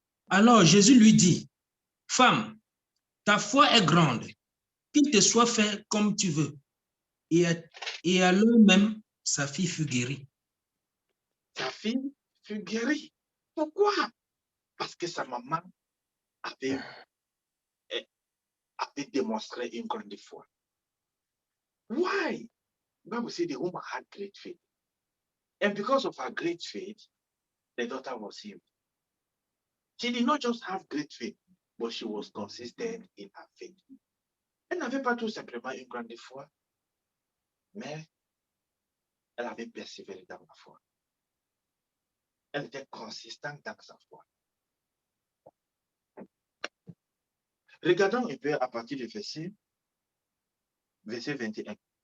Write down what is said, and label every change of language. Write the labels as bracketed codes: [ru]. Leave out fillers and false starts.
[fr] Alors Jésus lui dit, femme, ta foi est grande, qu'il te soit fait comme tu veux. Et à l'heure même, sa fille fut guérie. Sa fille fut guérie. Pourquoi? Parce que sa maman avait démontré une grande foi. [en] Why? The Bible says the woman had great faith. And because of her great faith, the daughter was healed. She did not just have great faith, but she was consistent in her faith. [fr] Elle n'avait pas tout simplement une grande foi, mais elle avait persévéré dans la foi. Elle était consistante dans sa foi. Regardons un peu à partir du verset 21.